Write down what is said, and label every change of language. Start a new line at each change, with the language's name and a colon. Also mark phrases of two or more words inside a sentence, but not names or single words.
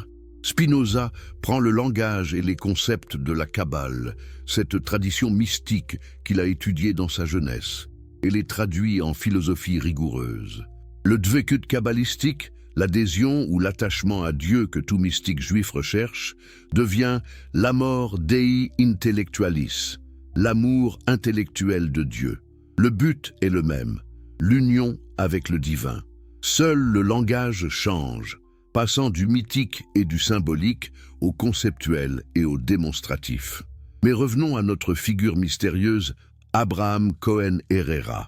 French: Spinoza prend le langage et les concepts de la Kabbale, cette tradition mystique qu'il a étudiée dans sa jeunesse, et les traduit en philosophie rigoureuse. Le dvekut kabbalistique, l'adhésion ou l'attachement à Dieu que tout mystique juif recherche, devient l'
Latin: amor Dei intellectualis,
French: l'amour intellectuel de Dieu. Le but est le même, l'union avec le divin. Seul le langage change, passant du mythique et du symbolique au conceptuel et au démonstratif. Mais revenons à notre figure mystérieuse, Abraham Cohen Herrera.